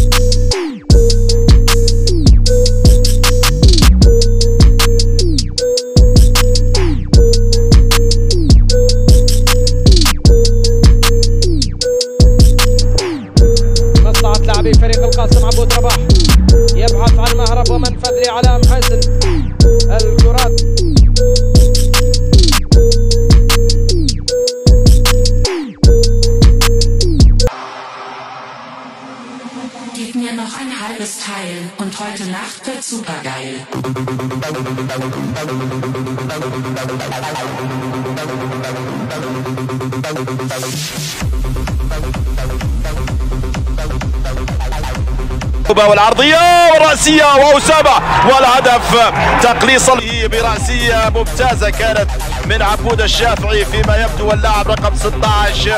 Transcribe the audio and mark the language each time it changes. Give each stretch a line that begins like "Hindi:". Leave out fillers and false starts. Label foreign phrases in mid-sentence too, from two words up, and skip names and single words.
Arabic: مصلحة لاعبي فريق القاسم عبود رباح يبحث عن مهرب ومنفذ لعلام حسن. الكرات
German: Gib mir noch ein halbes Teil und heute Nacht wird supergeil.
Arabic: والعرضية والرأسية وأسامة والهدف تقليصا برأسية ممتازة كانت من عبود الشافعي فيما يبدو اللاعب رقم 16.